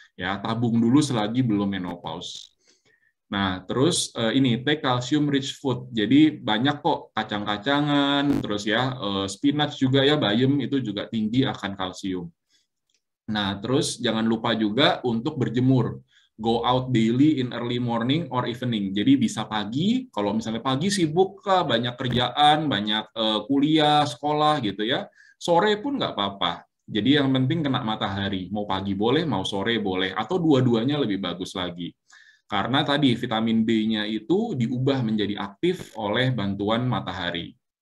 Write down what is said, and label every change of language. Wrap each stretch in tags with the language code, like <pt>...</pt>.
<id>Ya, tabung dulu selagi belum menopause. Nah, terus ini</id> <en>take calcium rich food.</en> <id>Jadi banyak kok kacang-kacangan, terus ya spinach juga ya, bayam itu juga tinggi akan kalsium. Nah, terus jangan lupa juga untuk berjemur.</id> <en>Go out daily in early morning or evening.</en> <id>Jadi bisa pagi, kalau misalnya pagi sibuk banyak kerjaan, banyak kuliah, sekolah gitu ya. Sore pun nggak apa-apa. Jadi yang penting kena matahari. Mau pagi boleh, mau sore boleh. Atau dua-duanya lebih bagus lagi. Karena tadi vitamin D-nya itu diubah menjadi aktif oleh bantuan matahari.</id>